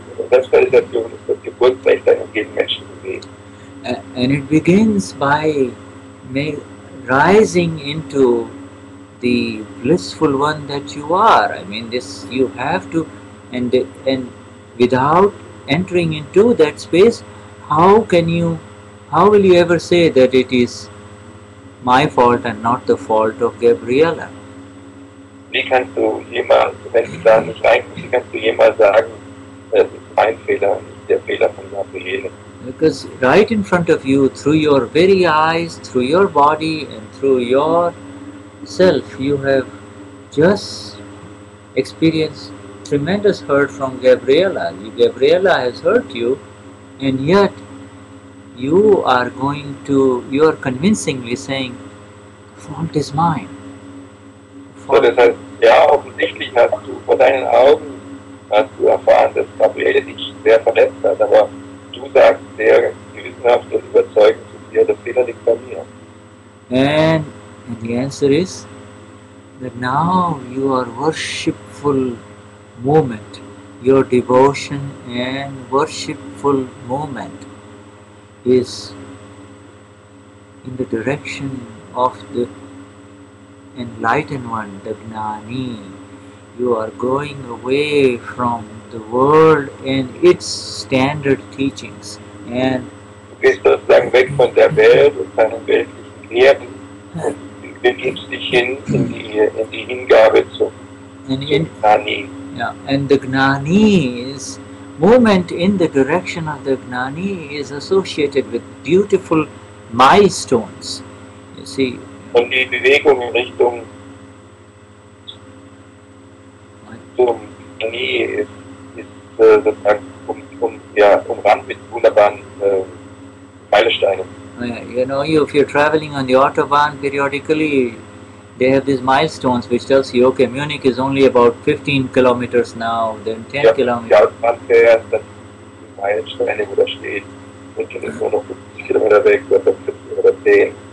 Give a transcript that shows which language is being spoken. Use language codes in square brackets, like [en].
[de] Selbstrealisation ist das Geburtsrecht einer jeden Menschen bewegt. [en] And it begins by rising into the blissful one that you are. I mean, this you have to, and without entering into that space, how will you ever say that it is my fault and not the fault of Gabriela? [de] Wie kannst du jemals, wenn du da nicht reinkommst, wie kannst du jemals sagen, es ist mein Fehler und nicht der Fehler von Gabriele? [en] Because right in front of you, through your very eyes, through your body and through your self, you have just experienced tremendous hurt from Gabriela. Gabriela has hurt you, and yet you are convincingly saying, the fault is mine. [de] So, das heißt, ja, offensichtlich hast du vor deinen Augen erfahren, dass Gabriele dich sehr verletzt hat, aber du sagst sehr gewissenhaft und überzeugend zu dir, der Fehler liegt bei mir. [en] And the answer is that now your worshipful movement, your devotion and worshipful movement is in the direction of the enlightened one, the Gnani. You are going away from the world and its standard teachings. And [de] du gehst sozusagen weg von der Welt und seinen weltlichen Lehren und begibst dich hin in die Hingabe zum Gnani. [en] Yeah, and the Gnani is movement in the direction of the Gnani is associated with beautiful milestones. You see. [de] Und die Bewegung in Richtung zum Gnani ist sozusagen umrandet mit wunderbaren Meilensteinen. [en] You know, if you're traveling on the Autobahn periodically, they have these milestones which tells you, okay, Munich is only about 15 kilometers now, then 10 kilometers. [de] Die Autobahn fährt, dann die Meilensteine, wo da steht, München ist nur noch 50 Kilometer weg, oder 50 oder 10.